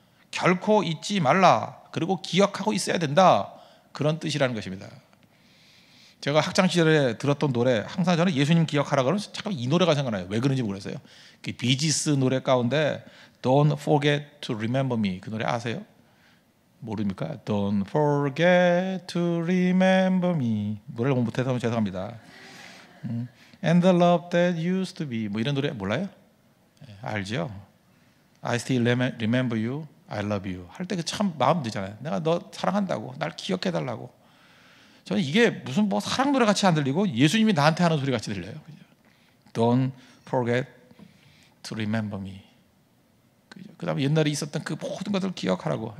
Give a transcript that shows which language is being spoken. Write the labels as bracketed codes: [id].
[ko] 결코 잊지 말라. 그리고 기억하고 있어야 된다. 그런 뜻이라는 것입니다. 제가 학창시절에 들었던 노래 항상 저는 예수님 기억하라 그러면 잠깐 이 노래가 생각나요. 왜 그런지 모르겠어요. 그 비지스 노래 가운데 [en] Don't forget to remember me [ko] 그 노래 아세요? 모릅니까? [en] Don't forget to remember me. [ko] 노래를 못해서 죄송합니다. [en] And the love that used to be. [ko] 뭐 이런 노래 몰라요? 알죠? [en] I still remember you. I love you. [ko] 할 때 참 마음 들잖아요. 내가 너 사랑한다고. 날 기억해 달라고. 저는 이게 무슨 뭐 사랑 노래 같이 안 들리고 예수님이 나한테 하는 소리 같이 들려요. [en] Don't forget to remember me. [ko] 그다음에 옛날에 있었던 그 모든 것들을 기억하라고.